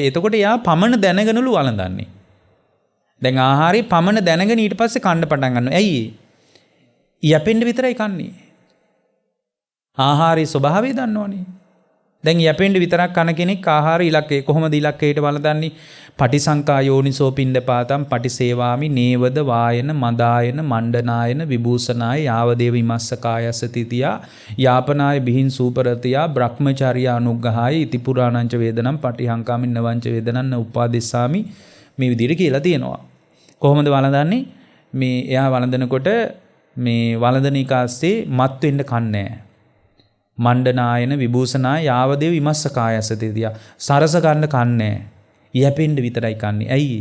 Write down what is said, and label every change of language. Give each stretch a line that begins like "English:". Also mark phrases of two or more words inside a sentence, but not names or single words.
Sinhala: එතකොට එයා පමණ දැනගෙනලු වළඳන්නේ. දැන් ආහාරي පමණ දැනගෙන ඊට පස්සේ කන්න පටන් ගන්නවා. ඇයි? යැපෙන්න විතරයි කන්නේ. ආහාරයේ ස්වභාවය දන්නවනේ. දැන් යැපෙන්න විතරක් කන කෙනෙක් ආහාර ඉලක්කය කොහොමද ඉලක්කයට වළඳන්නේ?
Pali: පටිසංකා යෝනිසෝ පිණ්ඩපාතම් පටිසේවාමි නේවද වායන මදායන මණ්ඩනායන විභූෂනාය යාවදේව ඉමස්ස කායස්ස තිතියා යාපනාය බිහින් සූපරතියා බ්‍රහ්මචාරියා අනුග්‍රහාය ඉති පුරාණංච වේදනම් පටිහංකාමින් නවංච වේදනන්න උපාදෙස්සාමි.
Sinhala: මේ විදිහට කියලා තියෙනවා. කොහොමද වළඳන්නේ? මේ එයා වළඳනකොට මේ වළඳන එකාස්සේ මත් වෙන්න කන්නේ.
Pali: මණ්ඩනායන විභූෂනාය යාවදේව ඉමස්ස කායස්ස තිතියා
Sinhala: සරස ගන්න කන්නේ. යැපෙන්න විතරයි කන්නේ. ඇයි?